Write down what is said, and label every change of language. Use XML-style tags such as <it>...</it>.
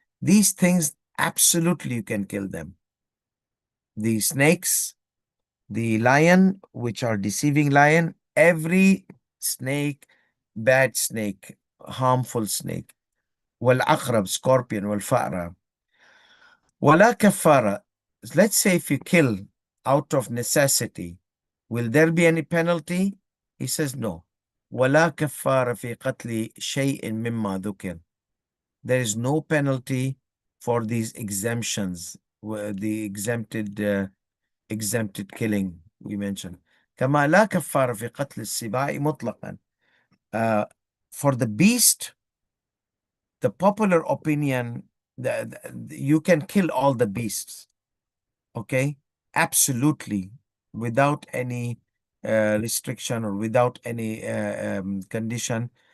<en>These things, absolutely you can kill them. The snakes, the lion, which are deceiving lion, every snake, bad snake, harmful snake.</en> <ar>والعقرب, scorpion. والفأرة. ولا كفارة.</ar> <en>Let's say if you kill out of necessity, will there be any penalty? He says no.</en> <ar>ولا كفارة في قتل شيء مما ذكر.</ar> <en>There is no penalty for these exemptions, the exempted killing we mentioned.</en> <ar>كما لا كفارة في قتل السباع مطلقا.</ar> <en>For the beast, the popular opinion that you can kill all the beasts, okay, absolutely, without any restriction, or without any condition.</en>